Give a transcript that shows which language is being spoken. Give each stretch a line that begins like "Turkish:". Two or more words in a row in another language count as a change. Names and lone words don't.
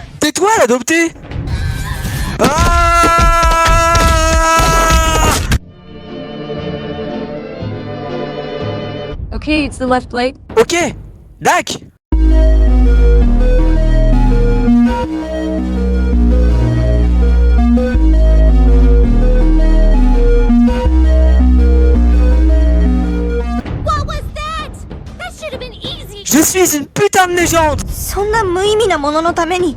French: Tais-toi, l'adopté!
English: Okay, it's the left leg. Ok, Dak! What was that? That should have been easy.
French: Je suis une putain de légende!
Japanese: そんな無意味なもののために。